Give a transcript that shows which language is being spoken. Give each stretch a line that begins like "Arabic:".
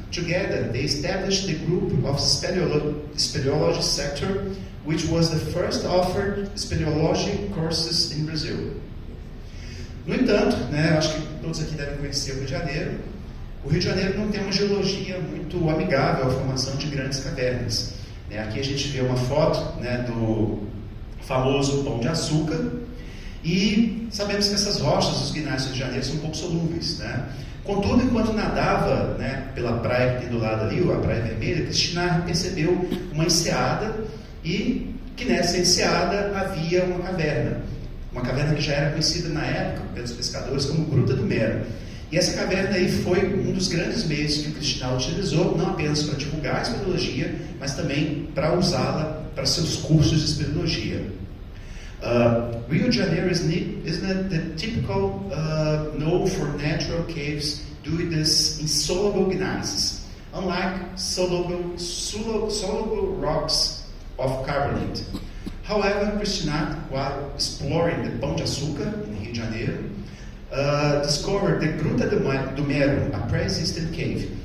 English: Together, they established the group of speleology sector, which was the first offered speleology courses in Brazil.
Portuguese: No entanto, né, acho que todos aqui devem conhecer o Rio de Janeiro. O Rio de Janeiro não tem uma geologia muito amigável à formação de grandes cavernas. Né, aqui a gente vê uma foto, né, do famoso Pão de Açúcar e sabemos que essas rochas dos guinais do Rio de Janeiro são um pouco solúveis, né? Contudo, enquanto nadava, né, pela praia que tem do lado ali, a Praia Vermelha, Christinat percebeu uma enseada e que nessa enseada havia uma caverna que já era conhecida na época pelos pescadores como Gruta do Mero. E essa caverna aí foi um dos grandes meios que o Christinat utilizou, não apenas para divulgar a espeleologia, mas também para usá-la para seus cursos de espeleologia.
English: Rio de Janeiro isn't the typical known for natural caves due to this insoluble gneisses, unlike soluble rocks of carbonate. However, Krishna, while exploring the Pão de Açúcar in Rio de Janeiro, discovered the Gruta do Mero, a pre-existent cave.